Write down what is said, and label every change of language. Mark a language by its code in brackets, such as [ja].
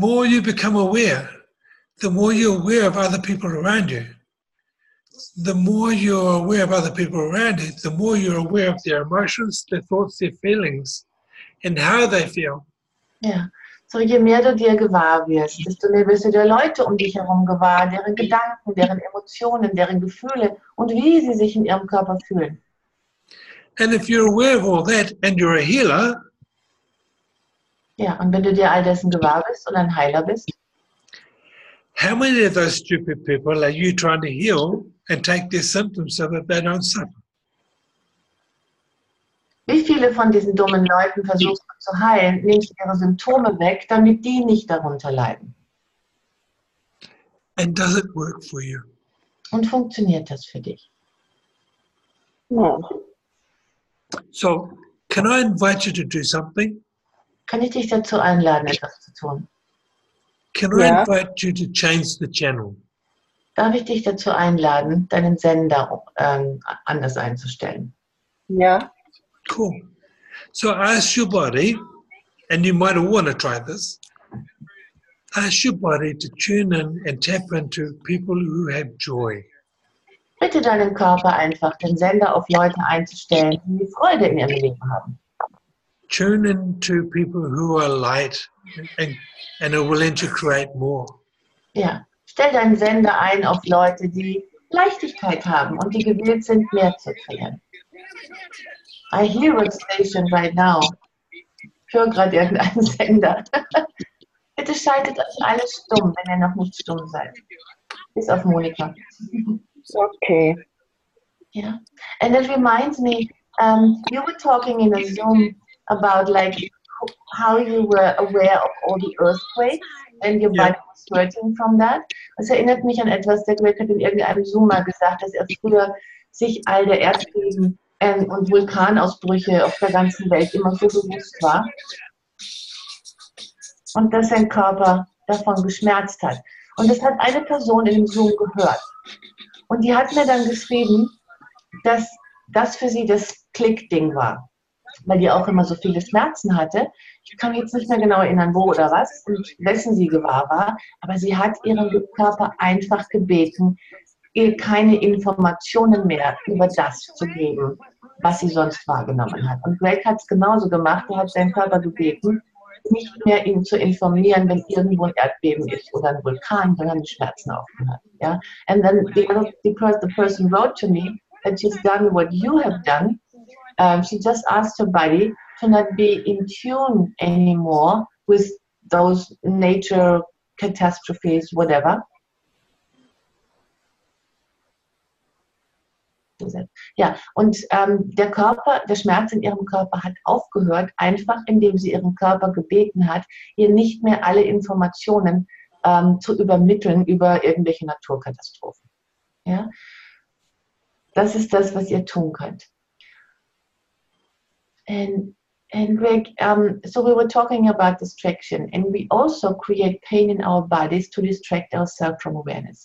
[en] you become aware, the more you're aware of other people around you. The more you're aware of other people around you, the more you're aware of their emotions, their thoughts, their feelings, and how they feel. [de] Ja, so je mehr du dir gewahr wirst, desto mehr wirst du der Leute um dich herum gewahr, deren Gedanken, deren Emotionen, deren Gefühle und wie sie sich in ihrem Körper fühlen. [en] And if you're aware of all that and you're a healer, [de] Ja, und wenn du dir all dessen gewahr bist und ein Heiler bist, [en] how many of those stupid people are you trying to heal and take their symptoms so that they don't suffer? [de] wie viele von diesen dummen Leuten versuchst du zu heilen, nimmst ihre Symptome weg, damit die nicht darunter leiden? [en] And does it work for you? [de] Und funktioniert das für dich? Ja. [en] So, can I invite you to do something? [de] Kann ich dich dazu einladen, etwas zu tun? [en] Can I Yeah. invite you to change the channel? [de] Darf ich dich dazu einladen, deinen Sender anders einzustellen? Ja. [en] Cool. So ask your body, and you might all want to try this, ask your body to tune in and tap into people who have joy. [de] Bitte deinen Körper einfach, den Sender auf Leute einzustellen, die Freude in ihrem Leben haben. [en] Tune into people who are light and are willing to create more. [de] Ja, stell deinen Sender ein auf Leute, die Leichtigkeit haben und die gewillt sind, mehr zu kreieren. [en] I hear a station right now. [de] Ich höre gerade irgendeinen Sender. Bitte schaltet euch alle stumm, wenn ihr noch nicht stumm seid. Bis auf Monika. [en] Okay. Yeah, and it reminds me, you were talking in a Zoom about like how you were aware of all the earthquakes and your Yeah. body was hurting from that. [de] Das erinnert mich an etwas, der Greg hat in irgendeinem Zoom mal gesagt, dass er früher sich all der Erdbeben und Vulkanausbrüche auf der ganzen Welt immer so bewusst war und dass sein Körper davon geschmerzt hat. Und das hat eine Person in dem Zoom gehört. Und die hat mir dann geschrieben, dass das für sie das Klickding war, weil die auch immer so viele Schmerzen hatte. Ich kann mich jetzt nicht mehr genau erinnern, wo oder was und wessen sie gewahr war, aber sie hat ihren Körper einfach gebeten, ihr keine Informationen mehr über das zu geben, was sie sonst wahrgenommen hat. Und Greg hat es genauso gemacht, er hat seinen Körper gebeten, nicht mehr ihn zu informieren, wenn irgendwo ein Erdbeben ist oder ein Vulkan, dann haben die Schmerzen aufgehört. Ja? [en] And then the person wrote to me that she's done what you have done. She just asked her body to not be in tune anymore with those nature catastrophes, whatever. [de] Ja, und der Körper, der Schmerz in ihrem Körper hat aufgehört, einfach indem sie ihren Körper gebeten hat, ihr nicht mehr alle Informationen zu übermitteln über irgendwelche Naturkatastrophen. Ja? Das ist das, was ihr tun könnt. [en] And Greg, so we were talking about distraction, and we also create pain in our bodies to distract ourselves from awareness.